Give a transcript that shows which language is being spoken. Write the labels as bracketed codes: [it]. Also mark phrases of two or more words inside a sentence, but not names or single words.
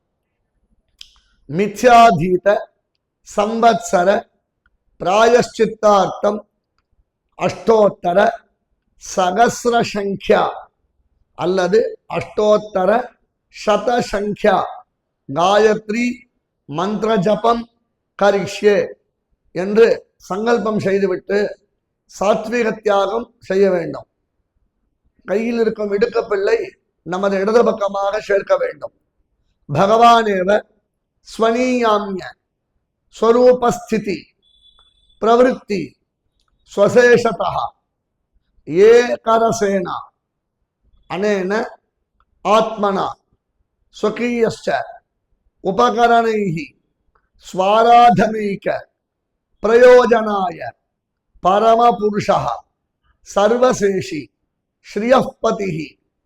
[sa] मिथ्याधीत संवत्सर प्रायश्चित्तार्थम अष्टोत्तर सहस्र संख्या अल्लदु अष्टोत्तर शत संख्या गायत्री मंत्र जपम करिष्ये [ta] என்று சங்கல்பம் செய்துவிட்டு சாத்வீக தியாகம் செய்ய வேண்டும். கையில் இருக்கும் இடுக்கப்பிள்ளை நமது இடது பக்கமாக சேர்க்க வேண்டும். [sa] பகவானேவ स्वनीयाम्य स्वरूपस्थिति प्रवृत्ति स्वशेषतः एकरसेना अनेन आत्मना स्वकीयश्च उपकरणैः स्वाराधनैक प्रयोजनाय परमपुरुषः सर्वशेषी श्रियःपतिः